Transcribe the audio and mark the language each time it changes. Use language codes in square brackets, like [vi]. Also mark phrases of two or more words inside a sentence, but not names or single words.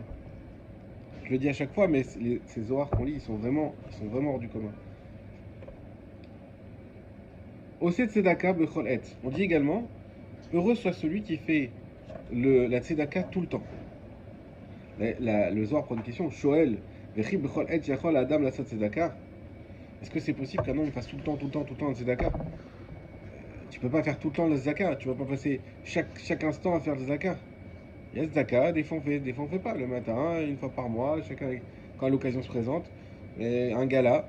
[fr] Je le dis à chaque fois, mais ces Zohar qu'on lit, ils sont vraiment hors du commun. [he] עושה צדקה בכל עת. [fr] On dit également, heureux soit celui qui fait la tzedaka tout le temps. Le Zohar prend une question, [he] שואל, וכי בכל עת יכול אדם לצדקה. [fr] Est-ce que c'est possible qu'un homme fasse tout le temps la tzedaka? Tu peux pas faire tout le temps la tzedaka, tu vas pas passer chaque instant à faire la tzedaka. Il y a tzedaka, des fois on fait pas, le matin, une fois par mois, chacun quand l'occasion se présente, un gala.